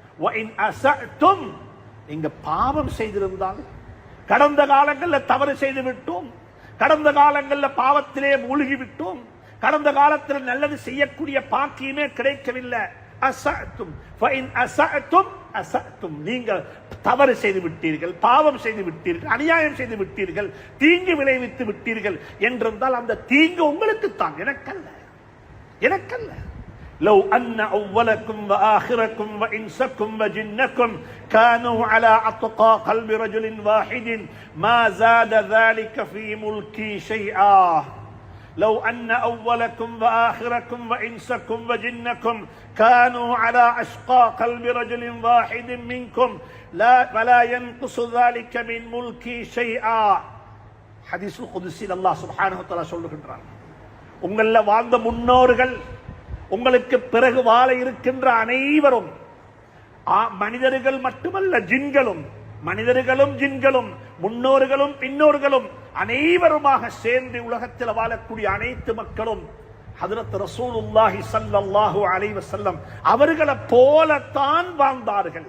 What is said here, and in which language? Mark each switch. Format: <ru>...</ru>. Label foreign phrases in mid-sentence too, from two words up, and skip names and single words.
<ta>நீங்க பாவம் செய்திருந்தால், கடந்த காலங்களில் தவறு செய்து விட்டோம், கடந்த காலங்களில் பாவத்திலே மூழ்கி விட்டோம், கடந்த காலத்தில் நல்லது செய்யக்கூடிய பாக்கியமே கிடைக்கவில்லை. நீங்கள் தவறு செய்து விட்டீர்கள், பாவம் செய்து விட்டீர்கள், அநியாயம் செய்து விட்டீர்கள், தீங்கு விளைவித்து விட்டீர்கள் என்றிருந்தால் அந்த தீங்கு உங்களுக்கு தான், எனக்கல்ல, எனக்கல்ல.</ta> <ar>لو أن أولكم وآخركم وإنسكم وجنكم كانوا على أتقى قلب رجل واحد ما زاد ذلك في ملكي شيئا. لو أن أولكم وآخركم وإنسكم وجنكم كانوا على أشقى قلب رجل واحد منكم ولا ينقص ذلك من ملكي شيئا. حديث القدسي الله سبحانه وتعالى</ar> <ta>சொல்லுகின்றார், உங்கள வாழ்ந்த முன்னோர்கள், உங்களுக்கு பிறகு வாழ இருக்கின்ற அனைவரும், மனிதர்கள் மட்டுமல்ல ஜின்களும், மனிதர்களும் ஜின்களும், முன்னோர்களும் பின்னோர்களும் அனைவருமாக சேர்ந்து உலகத்தில் வாழக்கூடிய அனைத்து மக்களும் ஹஜ்ரத்</ta> <ar>رسول الله صلى الله عليه وسلم</ar> <ta>அவர்களை போலத்தான் வாழ்ந்தார்கள்.</ta>